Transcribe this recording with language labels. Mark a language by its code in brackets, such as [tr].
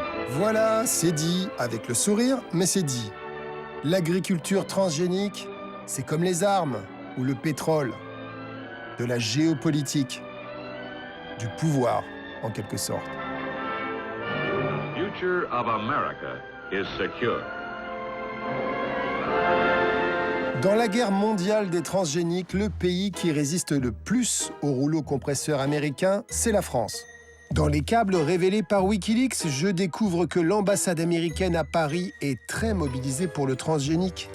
[fr] Voilà, c'est dit, avec le sourire, mais c'est dit. L'agriculture transgénique, c'est comme les armes ou le pétrole, de la géopolitique, du pouvoir, en quelque sorte. [en] Future of America is secure. [fr] Dans la guerre mondiale des transgéniques, le pays qui résiste le plus au rouleau compresseur américain, c'est la France. Dans les câbles révélés par Wikileaks, je découvre que l'ambassade américaine à Paris est très mobilisée pour le transgénique.